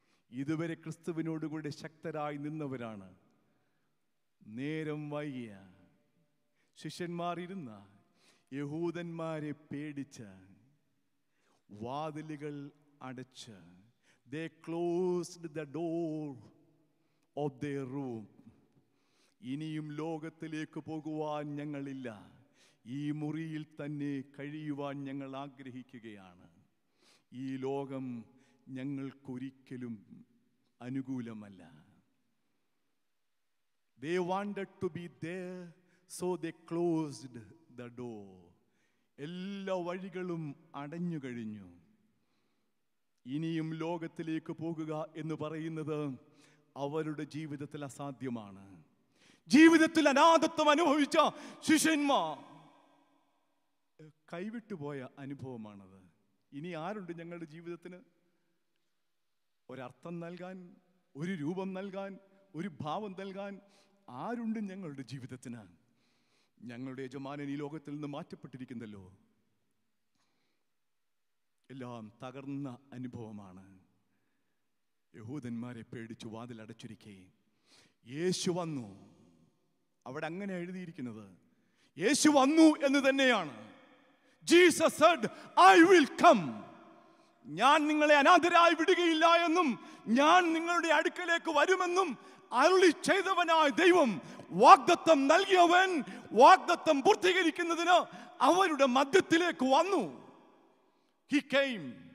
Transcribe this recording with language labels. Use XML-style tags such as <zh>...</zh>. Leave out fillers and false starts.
<ml>ഇതുവരെ ക്രിസ്തുവിനോടുകൂടി ശക്തരായി നിന്നവരാണ്. നേരം വൈകിയ ശിഷ്യന്മാർ ഇരുന്ന യഹൂദന്മാരെ പേടിച്ച് വാതിലുകൾ അടച്ച്</ml> <en>they closed the door of their room.</en> <ml>ഇനിയും ലോകത്തിലേക്ക് പോകുവാൻ ഞങ്ങളില്ല, ഈ മുറിയിൽ തന്നെ കഴിയുവാൻ ഞങ്ങൾ ആഗ്രഹിക്കുകയാണ്. ഈ ലോകം ഞങ്ങൾക്കൊരിക്കലും അനുകൂലമല്ല.</ml> <en>They wanted to be there So they closed the door.</en> <ml>എല്ലാ വഴികളും അടഞ്ഞു കഴിഞ്ഞു. ഇനിയും ലോകത്തിലേക്ക് പോകുക എന്ന് പറയുന്നത് അവരുടെ ജീവിതത്തിൽ അസാധ്യമാണ്. ജീവിതത്തിൽ അനാഥത്വം അനുഭവിച്ച ശിഷ്യന്മാർ കൈവിട്ടുപോയ അനുഭവമാണത്. ഇനി ആരുണ്ട് ഞങ്ങളുടെ ജീവിതത്തിന് ഒരർത്ഥം നൽകാൻ, ഒരു രൂപം നൽകാൻ, ഒരു ഭാവം നൽകാൻ? ആരുണ്ട് ഞങ്ങളുടെ ജീവിതത്തിന്? ഞങ്ങളുടെ യജമാനൻ ഈ ലോകത്തിൽ നിന്ന് മാറ്റപ്പെട്ടിരിക്കുന്നല്ലോ. എല്ലാം തകർന്ന അനുഭവമാണ്. യഹൂദന്മാരെ പേടിച്ചു വാതിലടച്ചിരിക്കെ യേശു വന്നു. അവിടെ അങ്ങനെ എഴുതിയിരിക്കുന്നത്. യേശു വന്നു എന്ന് തന്നെയാണ്.</ml> <en>Jesus said, I will come.</en> <ml>ഞാൻ നിങ്ങളെ അനാഥരായി വിടുകയില്ല എന്നും ഞാൻ നിങ്ങളുടെ അടുക്കലേക്ക് വരുമെന്നും അരുളി ചെയ്തവനായ ദൈവം, വാഗ്ദത്തം നൽകിയവൻ, വാഗ്ദത്തം പൂർത്തീകരിക്കുന്നതിന് അവരുടെ മധ്യത്തിലേക്ക് വന്നു.</ml> <en>He came.</en>